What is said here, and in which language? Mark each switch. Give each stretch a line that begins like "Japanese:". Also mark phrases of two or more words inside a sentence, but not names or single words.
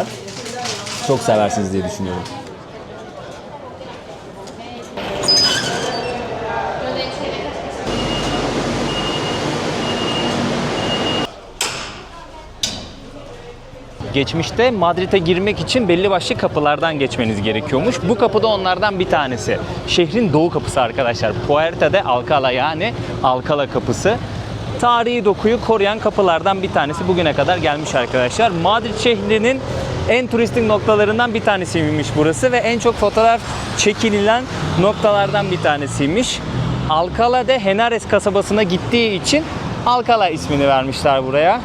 Turkish: Çok seversiniz diye düşünüyorum. Geçmişte Madrid'e girmek için belli başlı kapılardan geçmeniz gerekiyormuş. Bu kapı da onlardan bir tanesi. Şehrin doğu kapısı arkadaşlar. Puerta de Alcalá, yani Alcalá kapısı. Tarihi dokuyu koruyan kapılardan bir tanesi, bugüne kadar gelmiş arkadaşlar. Madrid şehrinin en turistik noktalarından bir tanesiymiş burası ve en çok fotoğraf çekinilen noktalardan bir tanesiymiş. Alcalá de Henares kasabasına gittiği için Alcalá ismini vermişler buraya.